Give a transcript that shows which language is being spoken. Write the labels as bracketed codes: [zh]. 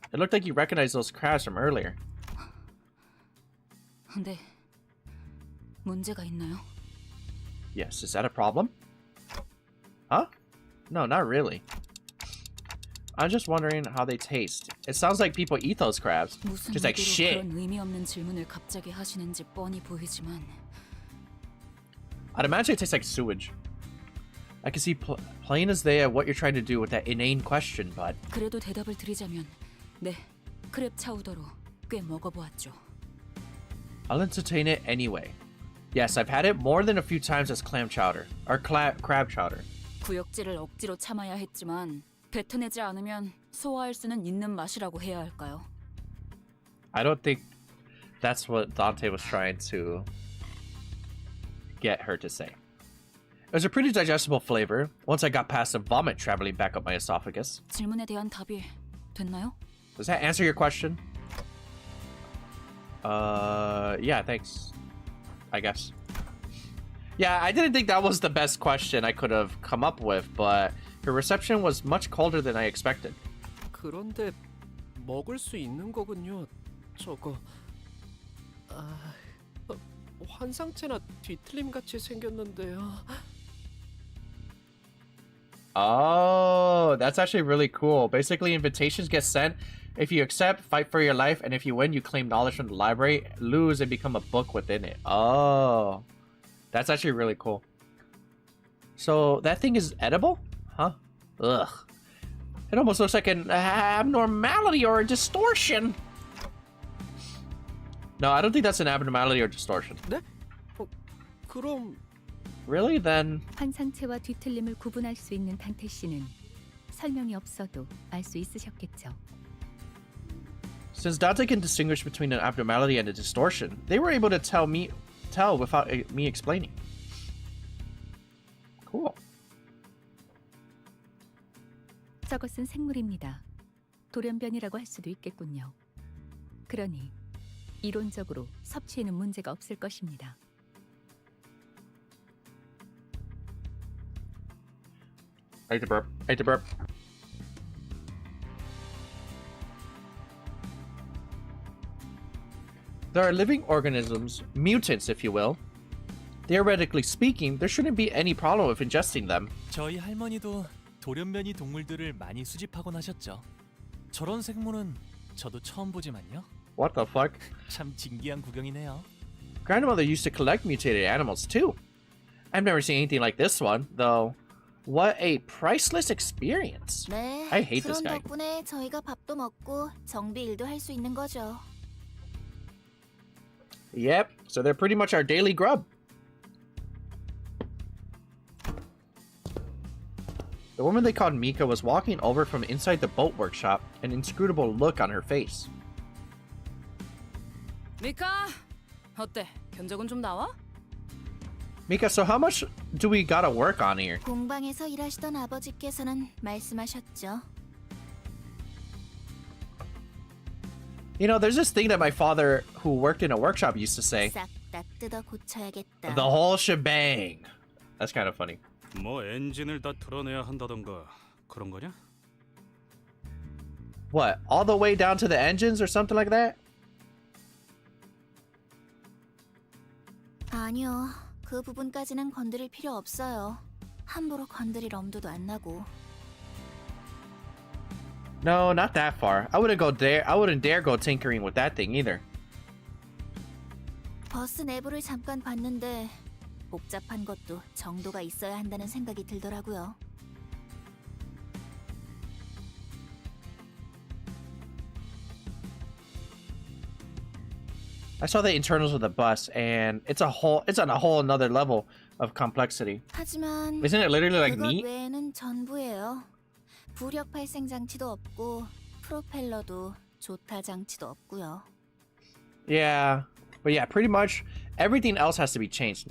[en] It looked like you recognized those crabs from earlier. [ko] 네. 문제가 있나요? [en] Yes, is that a problem? Huh? No, not really. I'm just wondering how they taste. It sounds like people eat those crabs. Just like shit. [ko] 그런 의미 없는 질문을 갑자기 하시는지 뻔히 보이지만 [en] I'd imagine it tastes like sewage. I can see plain as day what you're trying to do with that inane question, bud. [ko] 그래도 대답을 드리자면 네, 크랩 차우더로 꽤 먹어보았죠. [en] I'll entertain it anyway. Yes, I've had it more than a few times as clam chowder, or crab chowder. [ko] 구역질을 억지로 참아야 했지만 뱉어내지 않으면 소화할 수는 있는 맛이라고 해야 할까요? [en] I don't think that's what Dante was trying to get her to say. It was a pretty digestible flavor once I got past the vomit traveling back up my esophagus. [ko] 질문에 대한 답이 됐나요? [en] Does that answer your question? Yeah, thanks. I guess. Yeah, I didn't think that was the best question I could have come up with, but her reception was much colder than I expected. [ko] 그런데 먹을 수 있는 거군요. 저거. 환상체나 뒤틀림 같이 생겼는데요. [en] Oh, that's actually really cool. Basically, invitations get sent. If you accept, fight for your life, and if you win, you claim knowledge from the library, lose, and become a book within it. Oh, that's actually really cool. So that thing is edible? Huh? Ugh. It almost looks like an abnormality or a distortion. No, I don't think that's an abnormality or distortion. [ko] 네? 그럼 [en] Really? Then [ko] 환상체와 뒤틀림을 구분할 수 있는 단테 씨는 설명이 없어도 알 수 있으셨겠죠. [en] since Dante can distinguish between an abnormality and a distortion, they were able to tell without me explaining. Cool. [ko] 저것은 생물입니다. 돌연변이라고 할 수도 있겠군요. 그러니 이론적으로 섭취에는 문제가 없을 것입니다. [en] I hate to burp. There are living organisms, mutants if you will. Theoretically speaking, there shouldn't be any problem with ingesting them. [ko] 저희 할머니도 돌연변이 동물들을 많이 수집하곤 하셨죠. 저런 생물은 저도 처음 보지만요. [en] What the fuck? [ko] 참 진기한 구경이네요. [en] Grandmother used to collect mutated animals too. I've never seen anything like this one, though. What a priceless experience. [ko] 네, [en] I hate this [ko] 그런 [en] guy. [ko] 덕분에 저희가 밥도 먹고 정비 일도 할 수 있는 거죠. [en] Yep, so they're pretty much our daily grub. The woman they called Mika was walking over from inside the boat workshop, an inscrutable look on her face. [ko] 미카, 어때? 견적은 좀 나와? [en] Mika, so how much do we gotta work on here? [ko] 공방에서 일하시던 아버지께서는 말씀하셨죠. [en] You know, there's this thing that my father, who worked in a workshop, used to say. [ko] 싹 다 뜯어 고쳐야겠다. [en] The whole shebang. That's kind of funny. [ko] 뭐 엔진을 다 드러내야 한다던가 그런 거냐? [en] What? All the way down to the engines or something like that? [ko] 아니요. 그 부분까지는 건드릴 필요 없어요. 함부로 건드릴 엄두도 안 나고. [en] No, not that far. I wouldn't dare go tinkering with that thing either. [ko] 버스 내부를 잠깐 봤는데 복잡한 것도 정도가 있어야 한다는 생각이 들더라고요. [en] I saw the internals of the bus, and it's on a whole another level of complexity. [ko] 하지만 [en] Isn't it literally like [ko] 그것 [en] meat? [ko] 외에는 전부예요. 부력 발생 장치도 없고 프로펠러도 조타 장치도 없고요. [en] Yeah, but yeah, pretty much everything else has to be changed.